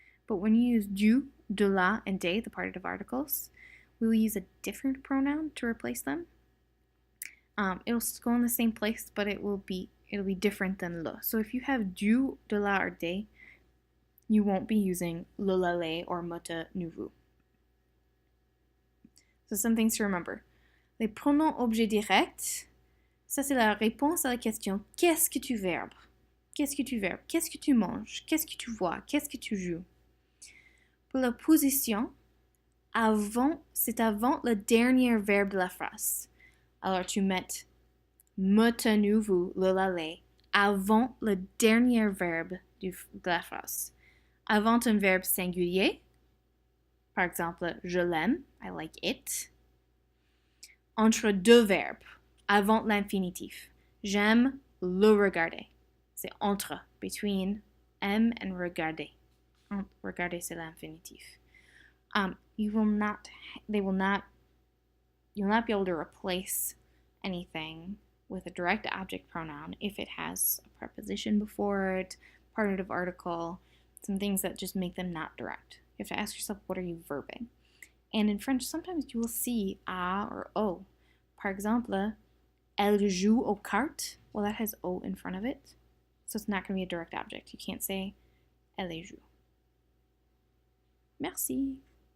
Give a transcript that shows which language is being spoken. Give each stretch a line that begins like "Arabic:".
English: But when you use du, de la, and de, the partitive articles, we'll use a different pronoun to replace them. It'll go in the same place, but it'll be different than le. So if you have du, de la, or de, you won't be using le, la, les, or me, te, nous, vous. So some things to remember.
French: Les pronoms objets directs, ça c'est la réponse à la question qu'est-ce que tu verbes? Qu'est-ce que tu verbes? Qu'est-ce que tu manges? Qu'est-ce que tu vois? Qu'est-ce que tu joues? Pour la position, c'est avant le dernier verbe de la phrase. Alors tu mets me, te, nous, vous, le, la, les, avant le dernier verbe de la phrase. Avant un verbe singulier, par exemple, je l'aime,
English: I like it.
French: Entre deux verbes, avant l'infinitif. J'aime le regarder. C'est entre, between, aime and regarder. Regarder, c'est l'infinitif.
English: You'll not be able to replace anything with a direct object pronoun if it has a preposition before it, partitive article, some things that just make them not direct. You have to ask yourself, what are you verbing? And in French, sometimes you will see a or o.
French: Par exemple, elle joue aux cartes.
English: Well, that has o in front of it, so it's not going to be a direct object. You can't say
French: elle joue. Merci.